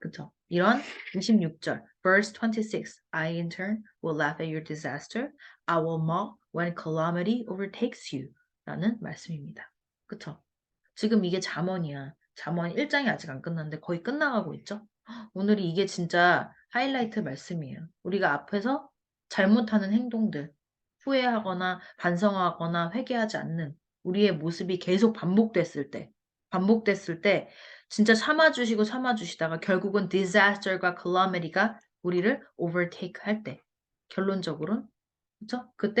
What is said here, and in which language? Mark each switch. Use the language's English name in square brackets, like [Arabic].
[Korean] 그쵸? 이런 26절, verse 26. [English] I in turn will laugh at your disaster. I will mock when calamity overtakes you. [Korean] 라는 말씀입니다. 그쵸? 지금 이게 잠언이야. 잠언 1장이 아직 안 끝났는데 거의 끝나가고 있죠? 오늘이 이게 진짜 하이라이트 말씀이에요. 우리가 앞에서 잘못하는 행동들, 후회하거나 반성하거나 회개하지 않는 우리의 모습이 계속 반복됐을 때 진짜 참아주시고 참아주시다가 결국은 disaster과 calamity가 우리를 overtake 할 때 결론적으로는 그쵸?